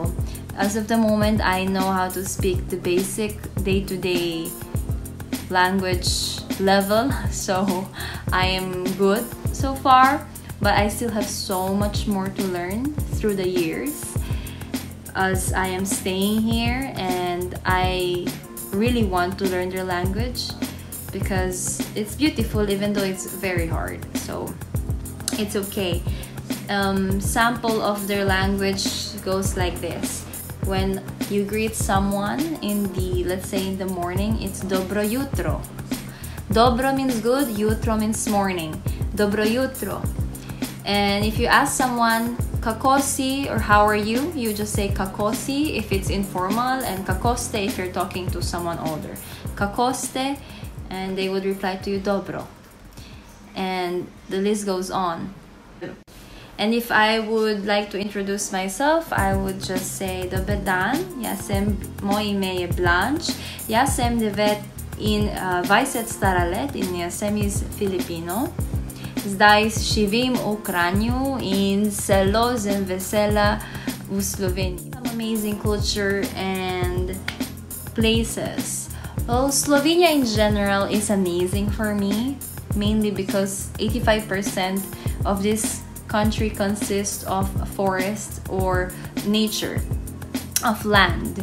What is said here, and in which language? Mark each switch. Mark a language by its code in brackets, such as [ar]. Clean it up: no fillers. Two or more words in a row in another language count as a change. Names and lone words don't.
[en] As of the moment, I know how to speak the basic day-to-day language level, so I am good so far, but I still have so much more to learn through the years as I am staying here, and I really want to learn their language because it's beautiful even though it's very hard, so it's okay. Sample of their language goes like this. When you greet someone let's say in the morning, it's [sl] dobro jutro. [en] Dobro means good, jutro means morning. [sl] Dobro jutro. And if you ask someone kakosi or how are you, you just say kakosi if it's informal, and kakoste if you're talking to someone older. [en] Kakoste, and they would reply to you dobro. And the list goes on. And if I would like to introduce myself, I would just say [sl] Dober dan, jasem moje ime je Blanche, jasem 20 stara let in jasem iz Filipino. Zdaj živim v Kranju in zelo sem vesela v Sloveniji. [en] Some amazing culture and places. Well, Slovenia in general is amazing for me, mainly because 85% of this country consists of forest or nature, of land.